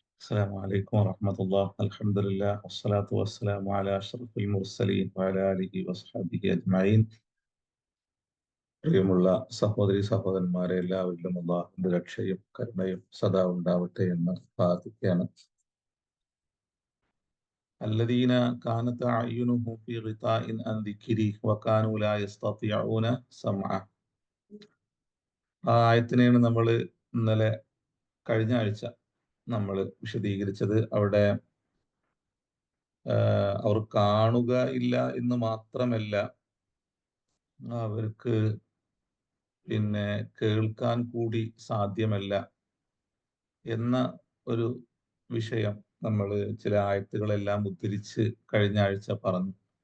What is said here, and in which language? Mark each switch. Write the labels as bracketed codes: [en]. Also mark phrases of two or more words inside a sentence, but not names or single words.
[ar] السلام عليكم ورحمة الله. الحمد لله والصلاة والسلام على أشرف المرسلين وعلى آله وصحبه أجمعين. [ml] പ്രിയമുള്ള സഹോദരി സഹോദരന്മാരെ, എല്ലാവരിലും അള്ളാഹുവിന്റെ രക്ഷയും കരുണയും സദാ ഉണ്ടാവട്ടെ എന്ന് പ്രാർത്ഥിക്കുകയാണ്. [ar] الذين كانت أعينهم في غطاء عن ذكري وكانوا لا يستطيعون سمعه. [ml] ആ ആയത്തിനെയാണ് നമ്മൾ ഇന്നലെ കഴിഞ്ഞ ആഴ്ച നമ്മൾ വിശദീകരിച്ചത്. അവിടെ അവർ കാണുക ഇല്ല എന്ന് മാത്രമല്ല, അവർക്ക് കേൾക്കാൻ കൂടി സാധ്യമല്ല എന്ന ഒരു വിഷയം നമ്മൾ ചില ആയത്തുകളെല്ലാം ഉദ്ധരിച്ച് കഴിഞ്ഞ ആഴ്ച പറഞ്ഞു.